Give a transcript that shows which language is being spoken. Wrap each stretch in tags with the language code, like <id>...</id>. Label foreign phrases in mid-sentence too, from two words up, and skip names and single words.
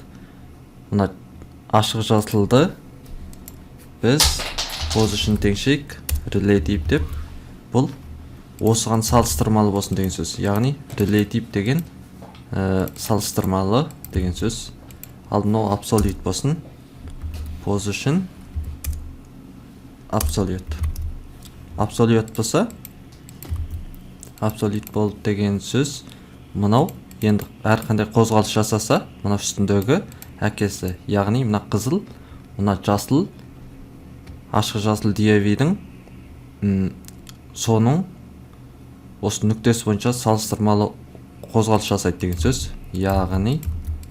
<kk>Мына ашық жазылды біз position теңшейік relative деп. Бұл осыған салыстырмалы болсын деген сөз. Яғни relative деген салыстырмалы деген сөз. Ал мынау absolute болсын.</kk> <en>Position absolute.</en> <kk>Absolute болса absolute болды деген сөз. Мынау енді әрқандай қозғалыс жасаса, мына үстіндегі әкесі, яғни мына қызыл, мына жасыл, ашық жасыл div-дің соның осы нүктесі бойынша салыстырмалы қозғалыс жасайды деген сөз.</kk>